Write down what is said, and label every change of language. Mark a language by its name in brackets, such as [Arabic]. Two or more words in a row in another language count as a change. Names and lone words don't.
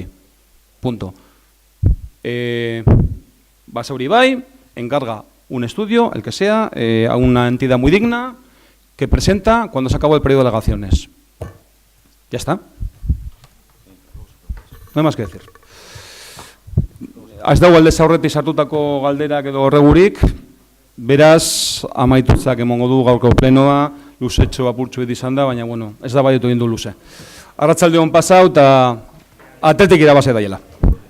[Spanish] Punto. Basauri Bai encarga un estudio, el que sea, a una entidad muy digna, que presenta cuando se acabó el periodo de alegaciones. Ya está. No hay más que decir. [Basque] Ez dago aldez aurretik sartutako galderak edo horregurik, beraz, amaitutzak emongo du gaurko plenoa, luzetxo apurtxo izan da, baina, bueno, ez da baiotu egin du luze. Arratsalde on pasau eta Athletic irabazi daiela.